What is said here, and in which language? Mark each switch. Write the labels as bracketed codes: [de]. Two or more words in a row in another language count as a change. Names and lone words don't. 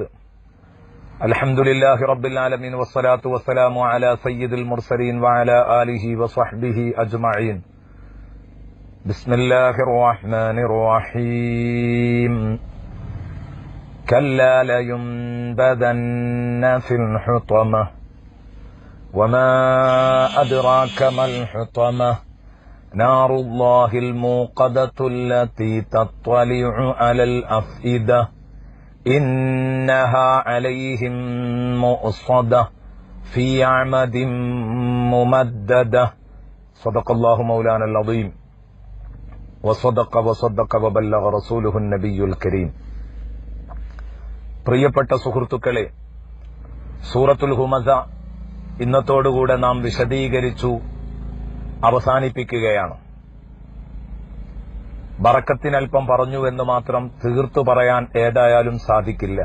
[ar] الحمد لله رب العالمين والصلاة والسلام على سيد المرسلين وعلى آله وصحبه أجمعين. بسم الله الرحمن الرحيم. كلا لينبذن في الحطمة وما أدراك ما الحطمة نار الله الموقدة التي تطلع على الأفئدة إنها عليهم مؤصدة في عمد ممددة. صدق الله مولانا العظيم وصدق وبلغ رسوله النبي الكريم. [ml] പ്രിയപ്പെട്ട സുഹൃത്തുക്കളെ, സൂറത്തുൽ ഹുമസ ഇന്നത്തോടുകൂടെ നാം വിശദീകരിച്ചു അവസാനിപ്പിക്കുകയാണ്. ബറക്കത്തിനൽപ്പം പറഞ്ഞുവെന്ന് മാത്രം തീർത്തു പറയാൻ ഏതായാലും സാധിക്കില്ല.